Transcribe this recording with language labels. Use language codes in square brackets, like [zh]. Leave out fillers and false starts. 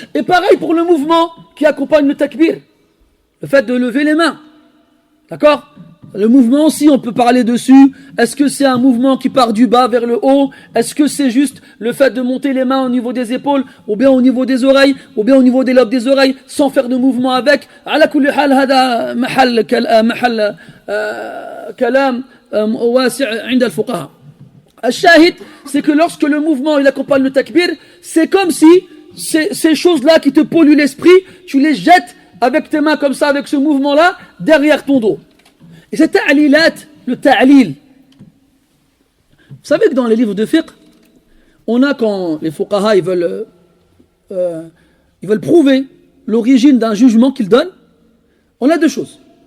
[fr] Et pareil pour le mouvement qui accompagne le takbir. Le fait de lever les mains. D'accord? Le mouvement aussi, on peut parler dessus. Est-ce que c'est un mouvement qui part du bas vers le haut? Est-ce que c'est juste le fait de monter les mains au niveau des épaules, ou bien au niveau des oreilles, ou bien au niveau des lobes des oreilles, sans faire de mouvement avec? [ar] على كل حال هذا محل كلام واسع عند الفقهاء. [fr] الشاهد, c'est que lorsque le mouvement il accompagne le takbir, c'est comme si ces choses-là qui te polluent l'esprit, tu les jettes avec tes mains comme ça, avec ce mouvement-là, derrière ton dos. Et c'est ta'lilat, le ta'lil. Vous savez que dans les livres de fiqh, on a quand les fuqaha ils veulent prouver l'origine d'un jugement qu'ils donnent, on a deux choses.